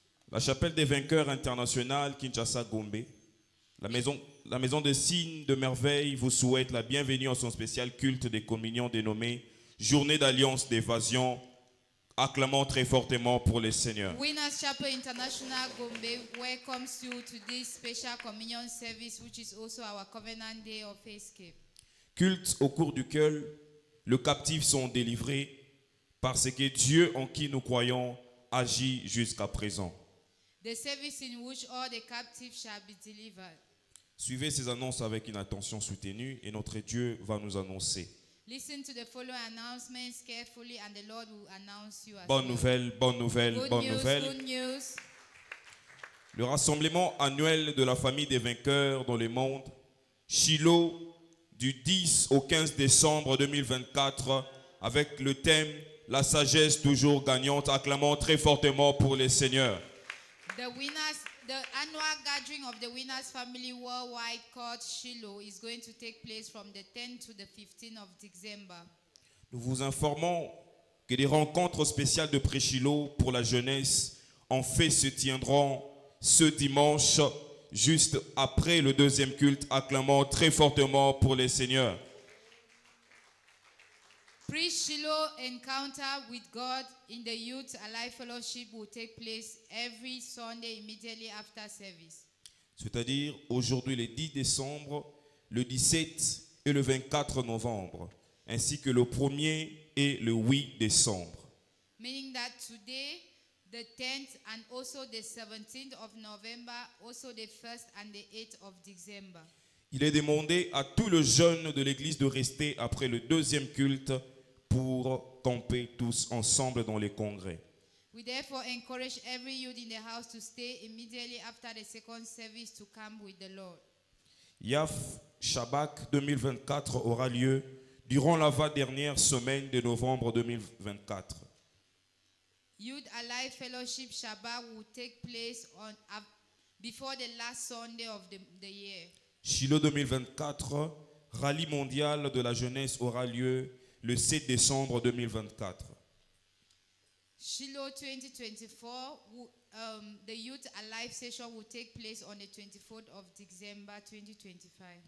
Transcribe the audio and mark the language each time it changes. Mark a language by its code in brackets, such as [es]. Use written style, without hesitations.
[fr] La chapelle des vainqueurs internationale Kinshasa Gombe, la maison de signes de merveille vous souhaite la bienvenue en son spécial culte des communions dénommé Journée d'alliance d'évasion. Acclamons très fortement pour le Seigneur. [en] Winners Chapel International Gombe welcomes you to this special communion service, which is also our covenant day of escape. [fr] Culte au cours duquel les captifs sont délivrés parce que Dieu en qui nous croyons agit jusqu'à présent. [en] The service in which all the captives shall be delivered. [fr] Suivez ces annonces avec une attention soutenue et notre Dieu va nous annoncer. [en] Listen to the following announcements carefully, and the Lord will announce you as [fr] Bonne [en] well. [fr] nouvelle, bonne nouvelle, [en] Good [fr] bonne [en] news, [fr] nouvelle. [en] good news. [fr] Le rassemblement annuel de la famille des vainqueurs dans le monde, Shiloh, du 10 au 15 décembre 2024, avec le thème « La sagesse toujours gagnante ». Acclamons très fortement pour les seigneurs. [en] The annual gathering of the Winners Family Worldwide called Shiloh is going to take place from the 10th to the 15th of December. [fr] Nous vous informons que des rencontres spéciales de pré-Shiloh pour la jeunesse en fait se tiendront ce dimanche, juste après le deuxième culte. Acclamons très fortement pour les seigneurs. [en] Pre-Shiloh encounter with God in the Youth Alive Fellowship will take place every Sunday immediately after service. [fr] C'est-à-dire aujourd'hui le 10 décembre, le 17 et le 24 novembre, ainsi que le 1er et le 8 décembre. [en] Meaning that today, the 10th and also the 17th of November, also the 1st and the 8th of December. [fr] Il est demandé à tous les jeunes de l'église de rester après le deuxième culte pour camper tous ensemble dans les congrès. [en] We therefore encourage every youth in the house to stay immediately after the second service to come with the Lord. [fr] Yaf Shabak 2024 aura lieu durant la dernière semaine de novembre 2024. [en] Youth Alive Fellowship Shabbat will take place before the last Sunday of the year. [fr] Shiloh 2024, rallye mondial de la jeunesse aura lieu le 7 décembre 2024. [en] Shiloh 2024, the Youth Alive session will take place on the 24th of December 2024.